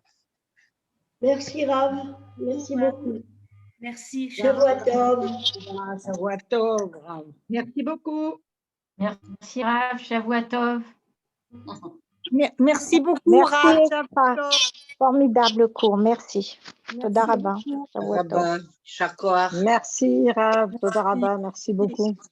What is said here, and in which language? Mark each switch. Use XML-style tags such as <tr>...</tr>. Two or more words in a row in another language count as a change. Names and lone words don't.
<fr>Merci Rav, merci beaucoup. Merci,</fr> <he>שבוע טוב. שבוע טוב, רב.</he> <fr>Merci beaucoup. Merci Rav,</fr> <he>שבוע טוב.</he> <fr>Merci beaucoup, Rav. Merci,</fr> <he>שבוע טוב.</he> <fr>formidable cours, merci. Merci</fr> <he>תודה רבה.</he> <fr>beaucoup.</fr> <he>שבוע טוב. רבה, שכוח.</he> <fr>Merci, Rav.</fr> <he>תודה רבה.</he> <fr>Merci beaucoup.</fr>